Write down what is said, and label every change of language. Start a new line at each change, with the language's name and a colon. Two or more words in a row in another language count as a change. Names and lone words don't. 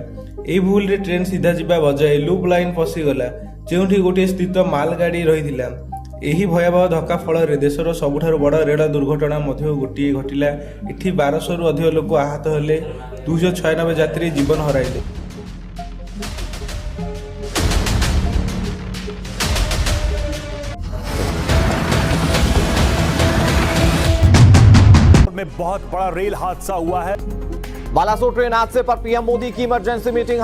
Odia: ଏହି ଭୁଲରେ ଟ୍ରେନ୍ ସିଧା ଯିବା ବଜାୟ ଲୁପ୍ ଲାଇନ୍ ପଶିଗଲା ଯେଉଁଠି ଗୋଟିଏ ସ୍ଥିତ ମାଲଗାଡ଼ି ରହିଥିଲା। ଏହି ଭୟାବହ ଧକ୍କା ଫଳରେ ଦେଶର ସବୁଠାରୁ ବଡ଼ ରେଳ ଦୁର୍ଘଟଣା ମଧ୍ୟ ଗୋଟିଏ ଘଟିଲା। ଏଠି 1200ରୁ ଅଧିକ ଲୋକ ଆହତ ହେଲେ, 296 ଯାତ୍ରୀ ଜୀବନ ହରାଇଲେ।
Hindi: में बहुत बड़ा रेल हादसा हुआ है। बालासोर ट्रेन हादसे पर पीएम मोदी की इमरजेंसी मीटिंग।